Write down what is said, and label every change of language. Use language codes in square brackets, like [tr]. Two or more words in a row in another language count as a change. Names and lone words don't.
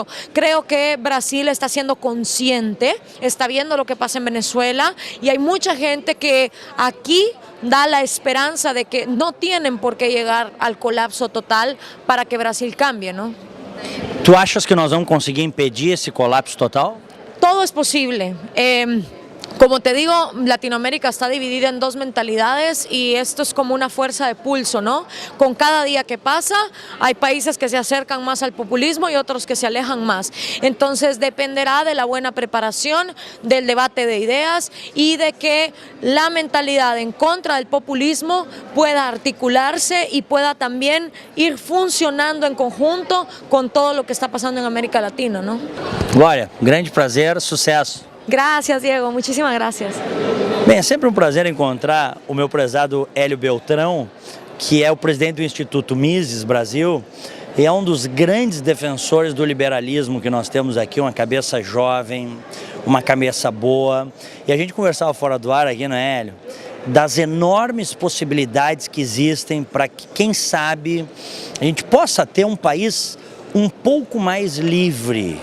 [es] Creo que Brasil está siendo consciente, está viendo lo que pasa en Venezuela, y hay mucha gente que aquí da la esperanza de que no tienen por qué llegar al colapso total para que Brasil cambie, ¿no? [pt] Tu achas que nós vamos conseguir impedir esse colapso total? [es] Todo es posible. Como te digo, Latinoamérica está dividida en dos mentalidades y esto es como una fuerza de pulso, ¿no? Con cada día que pasa, hay países que se acercan más al populismo y otros que se alejan más. Entonces dependerá de la buena preparación, del debate de ideas y de que la mentalidad en contra del populismo pueda articularse y pueda también ir funcionando en conjunto con todo lo que está pasando en América Latina, ¿no? [pt] Glória, grande prazer, sucesso. [es] Gracias, Diego. Muchísimas gracias. [pt] Bem, é sempre um prazer encontrar o meu prezado Hélio Beltrão, que é o presidente do Instituto Mises Brasil, e é um dos grandes defensores do liberalismo que nós temos aqui, uma cabeça jovem, uma cabeça boa. E a gente conversava fora do ar aqui, né, Hélio? Das enormes possibilidades que existem para que, quem sabe, a gente possa ter um país um pouco mais livre.